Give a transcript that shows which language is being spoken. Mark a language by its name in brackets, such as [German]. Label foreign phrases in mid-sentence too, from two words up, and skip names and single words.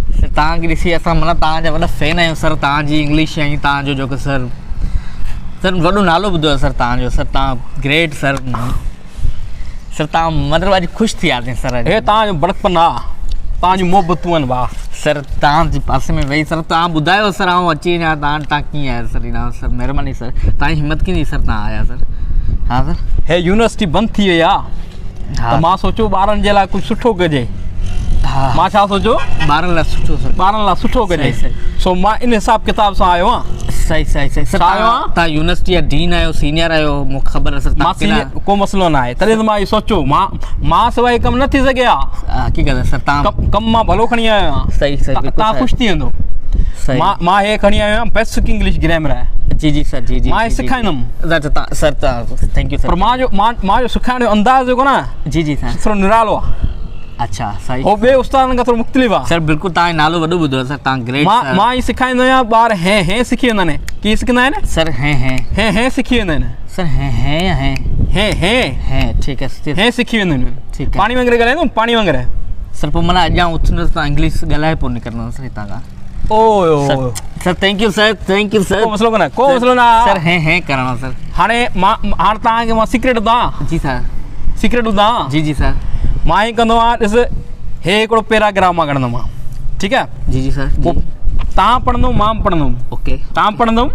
[Sindhi] तव्हांखे ॾिसी असां माना तव्हांजा वॾा फैन आहियूं सर, तव्हांजी इंग्लिश ऐं तव्हांजो जेको सर वॾो नालो ॿुधो आहे सर तव्हांजो। सर तव्हां ग्रेट सर। सर तव्हां मतिलबु अॼु ख़ुशि थी वियासीं सर। हे तव्हांजो बड़कपन आहे, तव्हांजी मोहबतूं आहिनि भाउ। सर तव्हांजे पासे में वेही सर तव्हां ॿुधायो सर आउं अची वञा, तव्हां कीअं आहियो सर? ईंदा सर महिरबानी सर, तव्हांजी हिमत कीअं सर तव्हां आया सर? हा सर। हे यूनिवर्सिटी बंदि थी वई आहे त मां सोचियो ॿारनि जे लाइ कुझु सुठो कजे। हा मां छा सोचियो? ॿारनि लाइ सुठो सर, ॿारनि लाइ सुठो कजे। सो मां इन हिसाब किताब सां आयो आहियां। सही सही सही सर। तव्हां यूनिवर्सिटी जा डीन आहियो, सीनियर आहियो, मूंखे ख़बर आहे सर। मां सीनियर को मसइलो न आहे, तॾहिं त मां इहो सोचियो मां सवाइ कमु न थी सघे हा। हक़ीक़त आहे सर। तव्हां कमु मां भलो खणी आयो आहियां। सही सही। तव्हां ख़ुशि थी वेंदो। मां हे खणी आयो आहियां [English] basic English grammar [Sindhi] आहे। जी जी सर। जी जी मां सेखारींदुमि [English] sir. thank you sir. [Sindhi] पर मां जो सेखारण जो अंदाज़ जेको न जी जी सर थोरो निरालो आहे। अच्छा सही। हो ॿिए उस्तादनि खां थोरो मुख़्तलिफ़ आहे सर। बिल्कुलु तव्हांजो नालो वॾो ॿुधो आहे सर, तव्हां ग्रेट। मां ई सेखारींदो आहियां, ॿार हे सिखी वेंदा आहिनि। कीअं सिखंदा आहिनि सर? हे सिखी वेंदा आहिनि सर। हे ठीकु आहे। हे सिखी वेंदा आहिनि। ठीकु आहे। पाणी वांगुरु ॻाल्हाईंदो पाणी वांगुरु सर। पोइ माना अॻियां उथंदुसि तव्हां इंग्लिश ॻाल्हाए पोइ निकिरंदो सर हितां खां। ओ [English] sir thank you sir. thank you sir. [Sindhi] को मसइलो कोन्हे, को मसइलो न सर। हे करणो सर। हाणे तव्हांखे मां सीक्रेट ॿुधां। जी सर। सीक्रेट ॿुधां? जी जी सर। मां ई कंदो आहियां। ॾिस हे हिकिड़ो पैराग्राफ मां खणंदुमि मां, ठीकु आहे? जी जी सर। तव्हां पढ़ंदो मां पढ़ंदुमि। ओके। तव्हां पढ़ंदुमि